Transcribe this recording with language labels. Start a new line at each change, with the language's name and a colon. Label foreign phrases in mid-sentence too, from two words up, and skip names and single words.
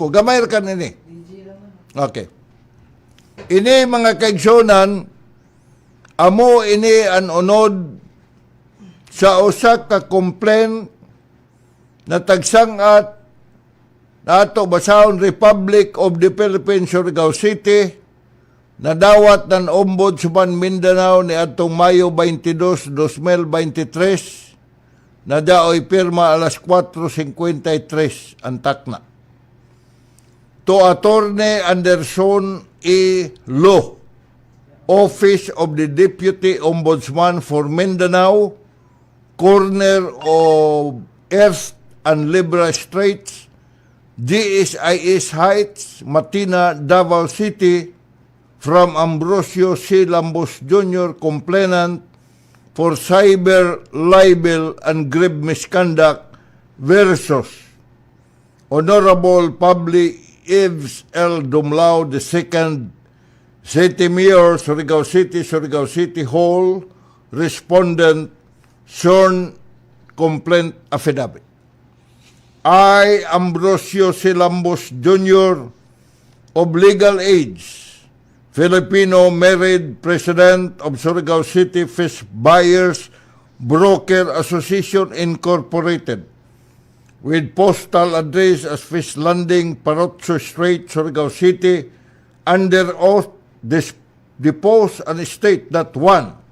Surigaonon: Gamay ka nini. Okay. Ini mga kaigsunan, amo ini ang unod sa usa ka complaint na tagsangat na ato basahon Republic of the Philippines, Surigao City, na dawat ng Ombudsman Mindanao ni atong Mayo 22, 2023, na daoy pirma alas 4:53 ang takna.
English: To Attorney Anderson E. Lo, Office of the Deputy Ombudsman for Mindanao, corner of Earth and Libra Straits, GSIS Heights, Matina, Davao City, from Ambrosio C. Lambos Jr., complainant for cyber libel and grave misconduct versus Honorable Public Yves L. Dumlao II, City Mayor, Surigao City Hall, respondent, sworn complaint affidavit. I, Ambrosio C. Lambos Jr., of legal age, Filipino married president of Surigao City Fish Buyers Broker Association Incorporated, with postal address as Fish Landing, Parotso Strait, Surigao City, under oath depose and state that 1.